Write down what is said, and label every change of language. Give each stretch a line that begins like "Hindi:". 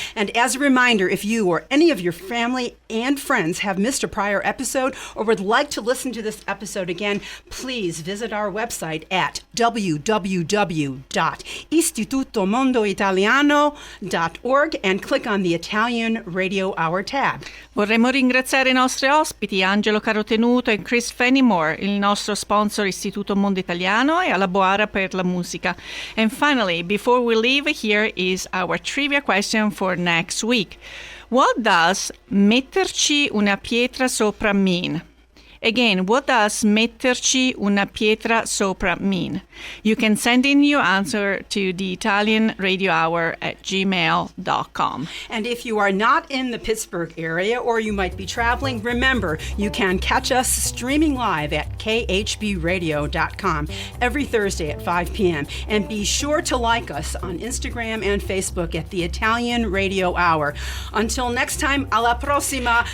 English: And as a reminder, if you or any of your family and friends have missed a prior episode or would like to listen to this episode again, please visit our website at www.istitutomondoitaliano.org and click on the Italian Radio Hour tab.
Italian: Vorremmo ringraziare i nostri ospiti Angelo Carotenuto e Chris Fenimore, il nostro sponsor Istituto Mondo Italiano e alla Boara per la musica.
English: And finally, before we leave, here is our trivia question for next week. What does
Italian: metterci una pietra sopra
English: mean? Again, what does
Italian: metterci una pietra sopra
English: mean? You can send in your answer to the Italian Radio Hour at gmail.com. And if you are not in the Pittsburgh area or you might be traveling, remember, you can catch us streaming live at khbradio.com every Thursday at 5 p.m. And be sure to like us on Instagram and Facebook at the Italian Radio Hour. Until next time,
Italian: alla prossima.